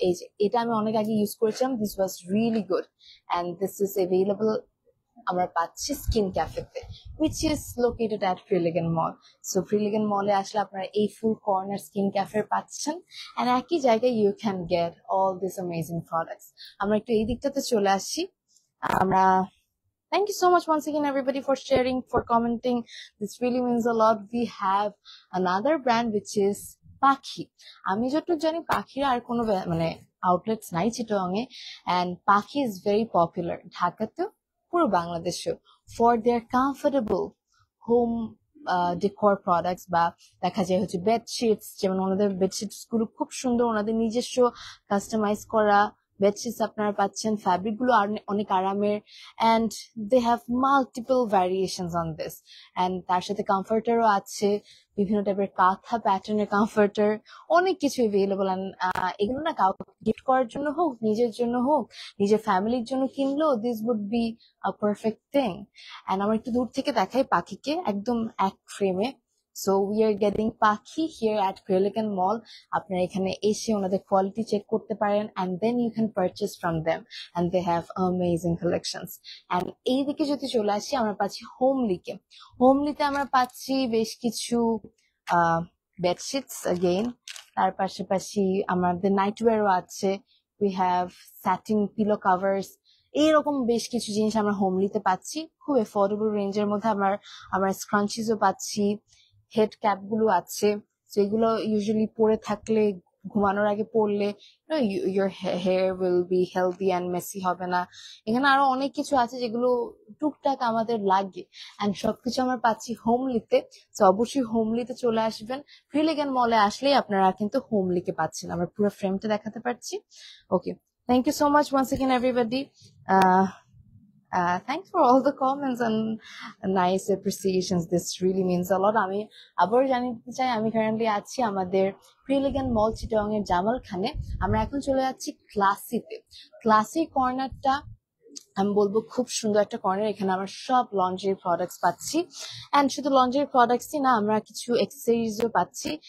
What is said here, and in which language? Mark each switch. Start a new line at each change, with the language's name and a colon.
Bangla: এই যে এটা আমি অনেক আগে ইউজ করেছিলাম,
English: this was really good and this is available
Bangla: আমরা পাচ্ছি স্কিন ক্যাফেতে,
English: Which is located at Frilligan Mall.
Bangla: So ফ্রিলিগেন মলে আসলে আপনারা এই ফুল কর্নার স্কিন ক্যাফে পাচ্ছেন, অ্যান্ড একই জায়গায়
English: You can get all this amazing products.
Bangla: আমরা একটু এই দিকটাতে চলে আসি। আমরা
English: thank you so much once again everybody for sharing, for commenting. This really means a lot. We have another brand which is Pakhi.
Bangla: আমি যতটুকু জানি পাখির আর কোনো মানে আউটলেটস নাই চিটাগাং এ, এন্ড
English: Pakhi is very popular
Bangla: ঢাকাতেও, পুরো বাংলাদেশেও,
English: For their comfortable home decor products.
Bangla: বা দেখা যায় হচ্ছে বেডশিটস, যেমন ওনাদের বেডশিটস গুলো খুব সুন্দর, ওনাদের নিজস্ব কাস্টমাইজ করা বেডশিটস আপনারা পাচ্ছেন, ফ্যাব্রিক গুলো অনেক আরামের,
English: And they have multiple variations on this.
Bangla: And তার সাথে কমফোর্টারও আছে, বিভিন্ন টাইপের কাঁথা প্যাটার্নের কমফোর্টার, অনেক কিছু এভেলেবল। এগুলো না কাউকে গিফট করার জন্য হোক, নিজের জন্য হোক, নিজের ফ্যামিলির জন্য কিনলেও
English: This would be a perfect thing.
Bangla: And আমরা একটু দূর থেকে দেখাই পাখিকে একদম এক ফ্রেমে।
English: So we are getting Pakhi here at Frilligan Mall.
Bangla: আপনারা এখানে এসে ওনাদের কোয়ালিটি চেক করতে পারেন,
English: and then you can purchase from them, and they have amazing collections.
Bangla: And এইদিকে যদি চলে আসি, আমরা পাচ্ছি হোমলিকে। হোমলিতে আমরা পাচ্ছি বেশ কিছু বেডশিটস अगेन, তার পাশাপাশি আমাদের নাইটওয়্যারও আছে।
English: We have satin pillow covers,
Bangla: এইরকম বেশ কিছু জিনিস আমরা হোমলিতে পাচ্ছি খুব এফোর্ডেবল রেঞ্জের মধ্যে। আমরা স্ক্রাঞ্চিজও পাচ্ছি, হেড ক্যাপ গুলো আছে, তো এগুলো ইউজুয়ালি পরে থাকলে, ঘুমানোর আগে পরলে
English: your hair will be healthy and messy
Bangla: হবে না। এখানে আরো অনেক কিছু আছে যেগুলো টুকটাক আমাদের লাগে, এন্ড সবকিছু আমরা পাচ্ছি হোমলিতে। তো অবশ্যই হোমলিতে চলে আসবেন। ফ্রিলিগেন মলে আসলেই আপনারা কিন্তু হোমলিকে পাচ্ছেন। আমরা পুরো ফ্রেমটা দেখাতে পারছি।
English: Okay, thank you so much once again everybody. Thanks for all the comments and nice appreciations. This really means a lot.
Bangla: আমি আবার জানাতে চাই, আমি কারেন্টলি আছি আমাদের ফ্রিলিগেন মল চিটাগাং এর জামাল খানে। আমরা এখন চলে যাচ্ছি ক্লাসিতে। ক্লাসি কর্নারটা আমি বলবো খুব সুন্দর একটা কর্নার। এখানে আমরা সব লন্ড্রি প্রোডাক্টস পাচ্ছি, এন্ড শুধু লন্ড্রি প্রোডাক্টসই না, আমরা কিছু অ্যাক্সেসরিজও পাচ্ছি।